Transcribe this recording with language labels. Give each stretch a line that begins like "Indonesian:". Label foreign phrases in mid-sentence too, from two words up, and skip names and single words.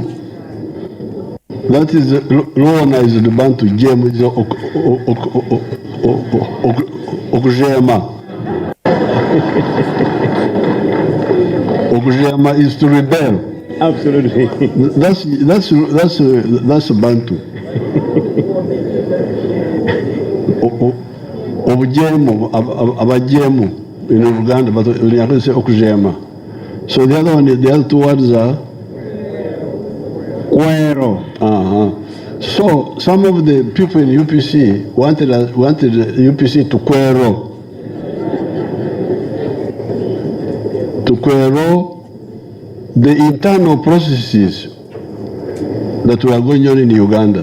English: That is Luana is the Bantu. Gem is Okujema. Okujema is to rebel. Absolutely. That's Bantu.
Nyankole: Obujemu, abajemu
English: in Uganda, but we are say okujema. So the other two words are Cuero. So some of the people in UPC wanted UPC to Cuero the internal processes that were going on in Uganda.